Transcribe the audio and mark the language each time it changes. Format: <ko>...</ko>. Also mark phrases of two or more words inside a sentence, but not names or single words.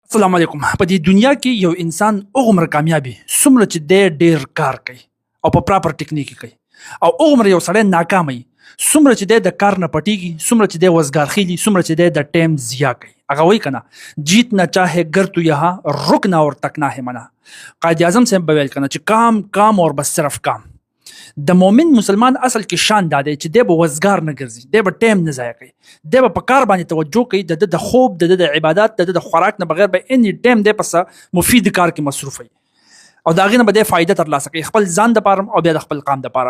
<ar>السلام علیکم.</ar> <ps>په دې دنیا کې یو انسان هغومره کامیابي څومره چې دی ډېر کار کوي او په پراپر ټکنیک کوي، او هغومره یو سړی ناکامه وي څومره چې دی د کار نه پټیږي، څومره چې دی وزګار خیلي، څومره چې دی د ټایم ضیاع کوي. هغه وایي که نه</ps> <ur>جیت نه چاہے گر تو یہاں رکنا اور تکنا ہے منا.</ur> <ps>قائد اعظم صاحب به ویل که نه چې</ps> <ur>کام کام اور بس صرف کام.</ur> <ps>د مؤمن مسلمان اصل کې شان دا دی چې دی به وزګار نه ګرځي، دی به ټایم نه ضایع کوي، دی به په کار باندې توجه کوي، د خوب د عبادت د خوراک نه بغیر به اني ټایم دی په مفید کار کې مصروف وي او د هغې نه به دی فایده ترلاسه کوي خپل ځان دپاره او بیا د خپل قام دپاره.</ps>